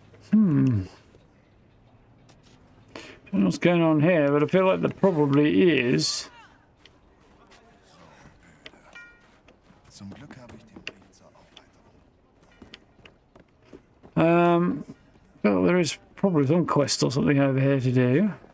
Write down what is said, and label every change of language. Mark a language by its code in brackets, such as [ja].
[en] Don't know what's going on here, but I feel like there probably is. [de] Zum Glück habe ich den Brief zur Aufweiterung. [en] Well, there is probably some quest or something over here to do.